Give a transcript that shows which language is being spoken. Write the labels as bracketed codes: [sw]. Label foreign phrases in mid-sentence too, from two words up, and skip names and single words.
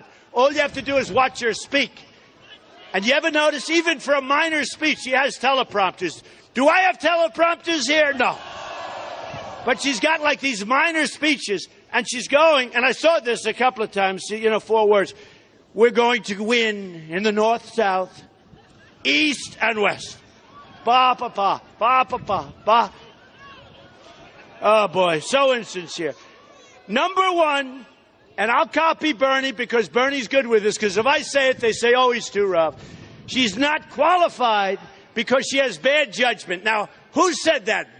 [en] All you have to do is watch her speak. And you ever notice, even for a minor speech, she has teleprompters. Do I have teleprompters here? No. But she's got like these minor speeches, and she's going, and I saw this a couple of times, 4 words. We're going to win in the North, South, East, and West. Ba, ba, ba, ba, ba, ba, ba. Oh, boy, so insincere. Number one, and I'll copy Bernie because Bernie's good with this, because if I say it, they say, oh, he's too rough. She's not qualified because she has bad judgment. Now, who said that?